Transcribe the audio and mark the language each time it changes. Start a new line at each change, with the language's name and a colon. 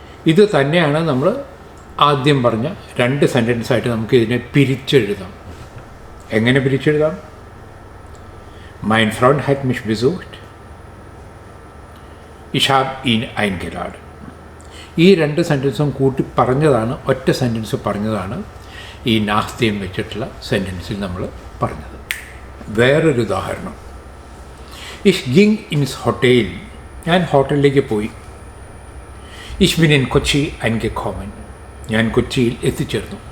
Malayalam: ഇത് തന്നെയാണ് നമ്മൾ ആദ്യം പറഞ്ഞ രണ്ട് സെൻറ്റൻസായിട്ട് നമുക്ക് ഇതിനെ പിരിച്ചെഴുതാം. എങ്ങനെ പിരിച്ചെഴുതാം?
German: mein Freund hat mich besucht, ich habe ihn eingeladen.
Malayalam: ഈ രണ്ട് സെൻറ്റൻസും കൂട്ടി പറഞ്ഞതാണ്, ഒറ്റ സെൻറ്റൻസ് പറഞ്ഞതാണ് ഈ nachdem വെച്ചിട്ടുള്ള സെൻറ്റൻസിൽ നമ്മൾ പറഞ്ഞത്. വേറൊരു ഉദാഹരണം.
German: ich ging ins Hotel,
Malayalam: ഞാൻ ഹോട്ടലിലേക്ക് പോയി.
German: ich bin in Kochi angekommen,
Malayalam: ഞാൻ കൊച്ചിയിൽ എത്തിച്ചേർന്നു.